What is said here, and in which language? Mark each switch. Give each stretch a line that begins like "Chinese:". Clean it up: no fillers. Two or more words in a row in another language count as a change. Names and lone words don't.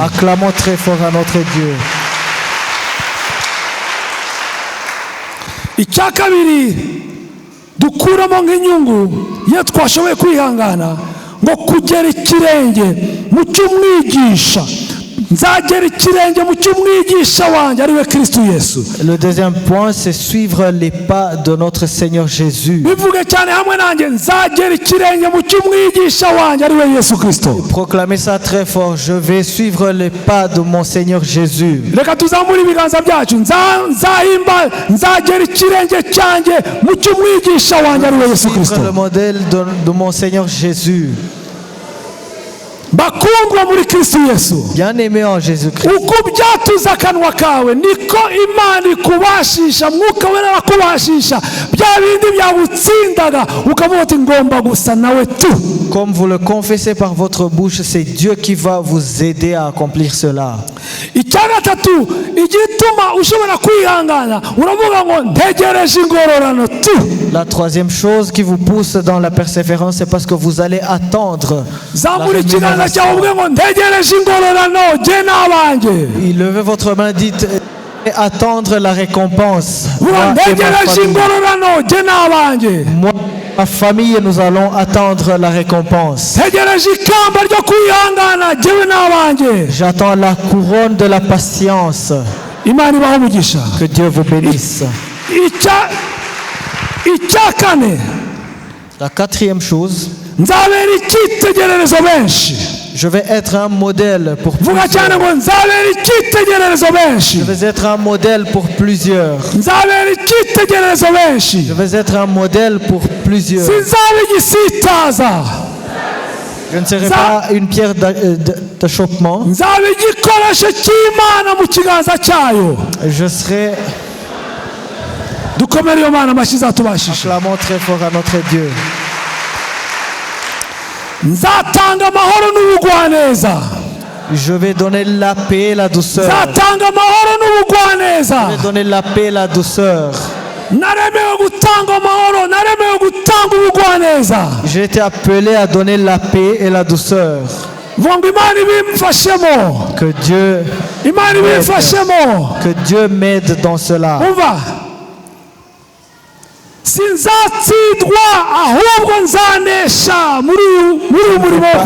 French: Acclamons très fort à notre Dieu.
Kinyarwanda: icya kabiri dukuramo nk'inyungu iyo twashoboye kwihangana ngo kugera ikirenge mu cy'umwigisha nzagera ikirenge mu cy'umwigisha wanjye ari we Kristo Yesu.
French: Le deuxième point, c'est suivre les pas de notre Seigneur Jésus.
Kinyarwanda: bivuge cyane hamwe nanjye nzagera ikirenge mu cy'umwigisha wanjye ari we Yesu Kristo.
French: Proclamez ça très fort. Je vais suivre les pas de mon Seigneur Jésus.
Kinyarwanda: reka tuzamure ibiganza byacu nzagera ikirenge cyanjye mu cy'umwigisha wanjye ari we Yesu Kristo.
French: Suivre le modèle de mon Seigneur Jésus.
Kinyarwanda: bakundwa muri Kristo Yesu,
French: Bien-aimé en Jésus-Christ.
Kinyarwanda: uko byatuza akanwa kawe niko Imana ikubashisha, mwuka wera arakubashisha bya bindi byagutsindaga ukavuga uti ngomba gusa nawe tu.
French: Comme vous le confessez par votre bouche, c'est Dieu qui va vous aider à accomplir cela.
Kinyarwanda: icya gatatu igituma ushobora kwihangana uravuga ngo ntegereje ingororano tu.
French: La troisième chose qui vous pousse dans la persévérance, c'est parce que vous allez attendre la
Kinyarwanda: zamura ikiganza cyawe
French: rémunération.
Kinyarwanda: uvuge ngo ntegereje ingororano jye n'abanjye.
French: Levez votre main, dites et attendre la récompense.
Kinyarwanda: vuga
French: Moi et ma
Kinyarwanda: ntegereje
French: famille.
Kinyarwanda: ingororano jye n'abanjye.
French: Moi et ma famille, nous allons attendre la récompense.
Kinyarwanda: ntegereje ikamba ryo kwihangana jyewe n'abanjye.
French: J'attends la couronne de la patience.
Kinyarwanda: Imana ibahe umugisha.
French: Que Dieu vous bénisse.
Kinyarwanda: icya kane
French: La quatrième chose,
Kinyarwanda: nzabera icyitegererezo benshi.
French: je vais être un modèle pour
Kinyarwanda: vuga cyane
French: plusieurs.
Kinyarwanda: ngo nzabera icyitegererezo benshi.
French: Je vais être un modèle pour plusieurs.
Kinyarwanda: nzabera icyitegererezo benshi.
French: Je vais être un modèle pour plusieurs.
Kinyarwanda: sinzaba igisitaza.
French: Je ne serai pas une pierre d'achoppement.
Kinyarwanda: nzaba igikoresho cy'Imana mu kiganza cyayo.
French: Je serai,
Kinyarwanda: dukomere iyo Mana amashyi izatubashisha.
French: clamons très fort à notre Dieu.
Kinyarwanda: nzatanga amahoro n'ubugwaneza.
French: Je vais donner la paix et la douceur.
Kinyarwanda: nzatanga amahoro n'ubugwaneza.
French: Je vais donner la paix et la douceur.
Kinyarwanda: naremewe gutanga amahoro, naremewe gutanga ubugwaneza.
French: J'ai été appelé à donner la paix et la douceur.
Kinyarwanda: vuga ngo Imana ibimfashemo.
French: Que Dieu,
Kinyarwanda: Imana ibimfashemo.
French: que Dieu m'aide dans cela.
Kinyarwanda: umva, sinzatsindwa ahubwo nzanesha muri uyu murimo wo